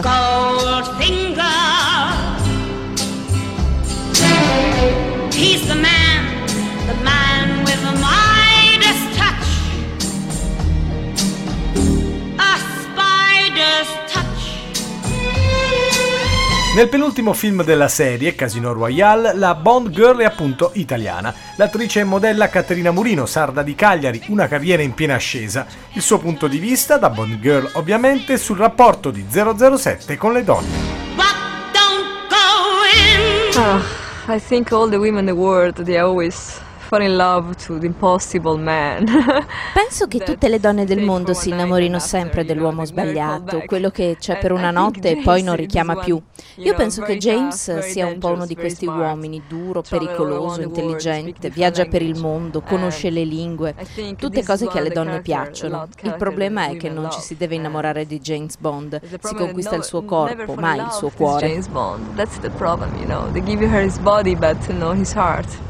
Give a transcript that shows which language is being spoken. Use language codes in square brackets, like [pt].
[en] Goldfinger, he's the man with the Midas touch. A spider's touch. [it] Nel penultimo film della serie, Casino Royale, la Bond Girl è appunto italiana. L'attrice e modella Caterina Murino, sarda di Cagliari, una carriera in piena ascesa. Il suo punto di vista, da Bond Girl ovviamente, sul rapporto di 007 con le donne. [en] But don't go in. Oh, I think all the women in the world, they always fall in love to the impossible man. [it] Penso che tutte le donne del mondo si innamorino sempre dell'uomo sbagliato, quello che c'è per una notte e poi non richiama più. Io penso che James sia un po' uno di questi uomini, duro, pericoloso, intelligente, viaggia per il mondo, conosce le lingue, tutte cose che alle donne piacciono. Il problema è che non ci si deve innamorare di James Bond. Si conquista il suo corpo, mai il suo cuore. [en] That's the problem, you know. They give her his body but not his heart.